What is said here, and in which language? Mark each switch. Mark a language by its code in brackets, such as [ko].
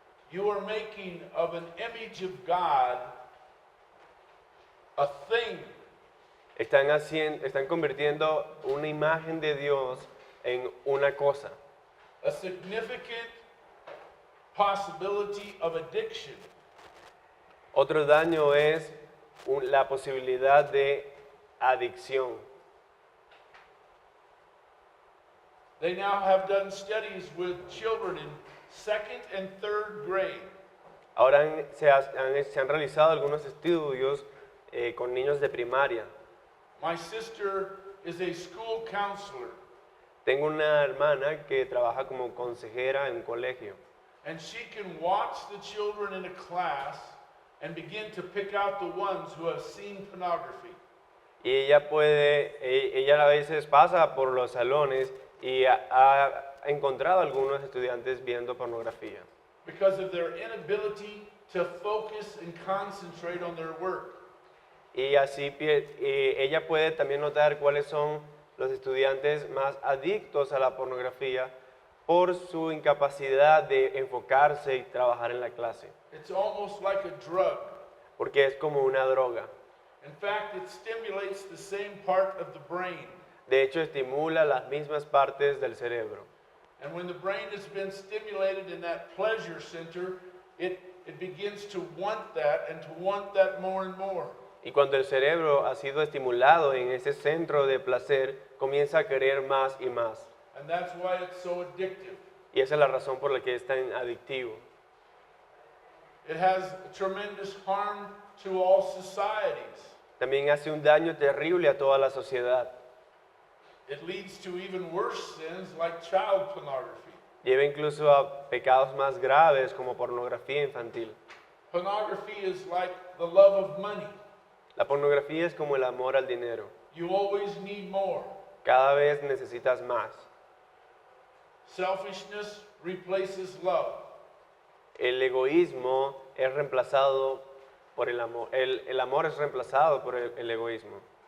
[en] You are making of an image of God a thing. [es] Están convirtiendo una imagen de Dios en una cosa. [en] A significant possibility of addiction. [es] Otro daño es la posibilidad de adicción. [en] They now have done studies with children in second and third grade. [es] Ahora se han realizado algunos estudios con niños de primaria. [en] My sister is a school counselor, [es] Tengo una hermana que trabaja como consejera en un colegio. [en] and she can watch the children in a class and begin to pick out the ones who have seen pornography. [es] Y ella a veces pasa por los salones y ha encontrado a algunos estudiantes viendo pornografía. [en] Because of their inability to focus and concentrate on their work. [es] Y así ella puede también notar cuáles son los estudiantes más adictos a la pornografía por su incapacidad de enfocarse y trabajar en la clase. [en] It's almost like a drug. [es] Porque es como una droga. [en] In fact, it stimulates the same part of the brain. [es] De hecho, estimula las mismas partes del cerebro. [en] And when the brain has been stimulated in that pleasure center, it begins to want that and to want that more and more. [es] Y cuando el cerebro ha sido estimulado en ese centro de placer, comienza a querer más y más. [en] And that's why it's so addictive. [es] Y esa es la razón por la que es tan adictivo. [en] It has tremendous harm to all societies. [es] También hace un daño terrible a toda la sociedad. [en] It leads to even worse sins like child pornography. [es] Lleva incluso a pecados más graves como pornografía infantil. [en] Pornography is like the love of money. [es] La pornografía es como el amor al dinero. [en] You always need more. [es] Cada vez necesitas más. [en] Selfishness replaces love. [es] El egoísmo es reemplazado por el amor. El amor es reemplazado por el egoísmo.